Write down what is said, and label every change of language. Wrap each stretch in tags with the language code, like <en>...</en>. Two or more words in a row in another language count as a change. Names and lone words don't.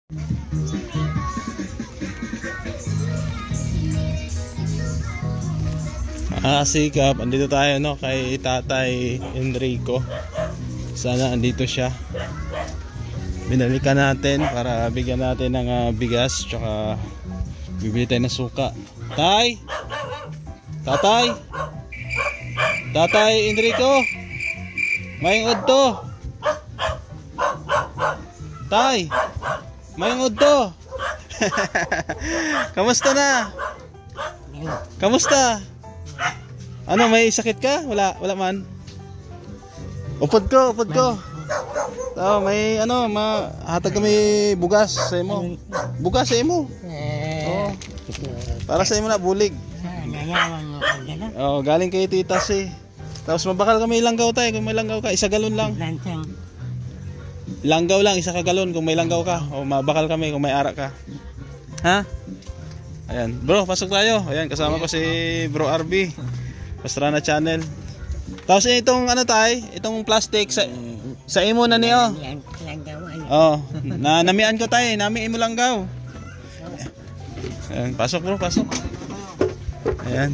<tl>Sikap, andito tayo no kay Tatay Enrico. Sana andito siya. Binalikan natin para bigyan natin ng bigas, tsaka bibili tayo ng suka. Tay! Tatay! Tatay Enrico!</tl> <hil>Mayong udto! Tay! Mayong udto! Kamusta na? Kamusta? Ano, may sakit ka? Wala man. Upod ko. Oh, may ano, hatag kami bugas sa imo. Bugas sa imo. Oh. Para sa imo na bulig.</hil> <tl>Oh, galing kay Tita si.</tl> <hil>Tapos mabakal kami langgaw tayo, kung may langgaw ka, isa galon lang. Langgaw lang, isa ka galon kung may langgaw ka. O mabakal kami kung may arak ka.</hil> <tl>Ha? Ayan, bro, pasok tayo. Ayan, kasama ko si Bro RB. Pastrana Channel. Tapos itong ano tay, itong plastic</tl> <hil>sa imo na niyo. Oh, namian ko tay, nami imo langgaw.</hil> <tl>Ayan, pasok bro, pasok. Ayan.</tl>